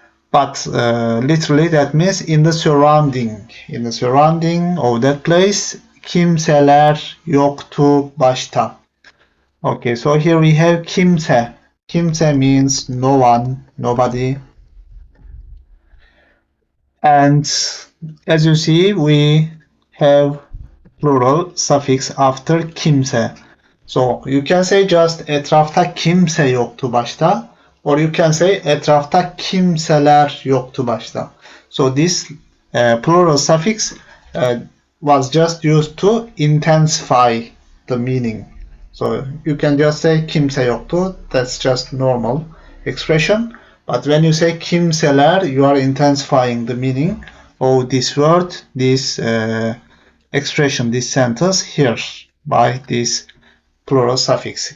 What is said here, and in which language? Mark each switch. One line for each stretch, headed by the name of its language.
English: But literally that means in the surrounding of that place,
Turkish: kimseler yoktu başta.
English: Okay, so here we have kimse. Kimse means no one, nobody. And as you see, we have plural suffix after kimse. So you can say just
Turkish: etrafta kimse yoktu başta,
English: or you can say
Turkish: etrafta kimseler yoktu başta.
English: So this plural suffix was just used to intensify the meaning. So you can just say
Turkish: kimse yoktu,
English: that's just normal expression. But when you say kimseler, you are intensifying the meaning of this word, this expression, this sentence here by this plural suffix.